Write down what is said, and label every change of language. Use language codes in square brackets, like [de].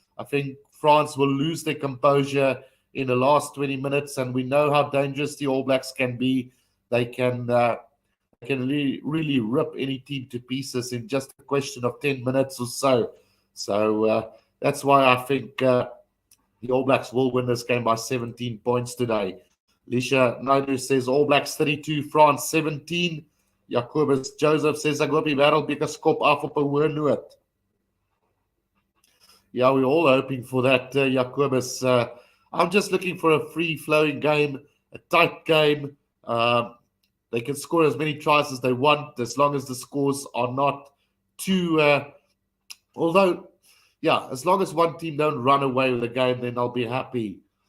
[en] I think France will lose their composure in the last 20 minutes, and we know how dangerous the All Blacks can be. They can really rip any team to pieces in just a question of 10 minutes or so. So that's why I think the All Blacks will win this game by 17 points today. Lisha Naidu says All Blacks 32, France 17. [af] Jacobus Joseph says ek hoop die wêreldbeker skop af op 'n hoë noot. [en] Yeah, we're all hoping for that, Jacobus. I'm just looking for a free-flowing game, a tight game. They can score as many tries as they want, as long as the scores are not too... although, yeah, as long as one team don't run away with the game, then I'll be happy.